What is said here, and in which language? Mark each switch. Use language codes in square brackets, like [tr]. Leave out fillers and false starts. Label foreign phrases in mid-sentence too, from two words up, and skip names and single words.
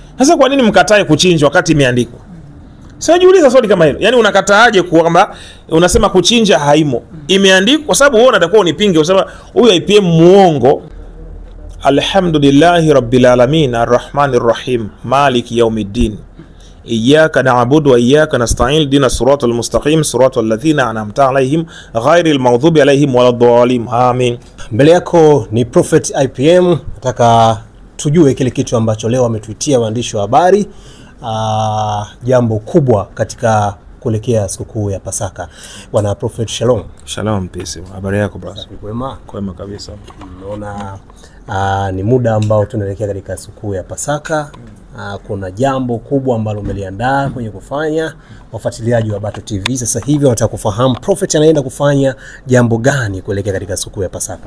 [sw] Sasa kwa nini mkatae kuchinja wakati imeandikwa? Sasa jiuliza swali kama hilo. Yaani unakataaje kwamba unasema kuchinja haimo? Imeandikwa kwa sababu wewe unatakiwa unipinge usema huyu IPM muongo. [ar] الحمد لله رب العالمين الرحمن الرحيم مالك يوم الدين إياك نعبد وإياك نستعين دنا الصراط المستقيم صراط الذين أنعمت عليهم غير المغضوب عليهم ولا الضالين آمين. [sw] Mbele yako ni Prophet IPM. Nataka tujue kile kitu ambacho leo ametuitia waandishi wa habari, jambo kubwa katika kuelekea sikukuu ya Pasaka. Bwana Prophet, shalom. [en] Shalom peace. [sw] Habari yako brother? Kwema? Kwema kabisa. Naona ni muda ambao tunaelekea katika sikukuu ya Pasaka. Kuna jambo kubwa ambalo umeliandaa kwenye kufanya. Wafuatiliaji wa Bato TV sasa hivi wanataka kufahamu Prophet anaenda kufanya jambo gani kuelekea katika sikukuu ya Pasaka.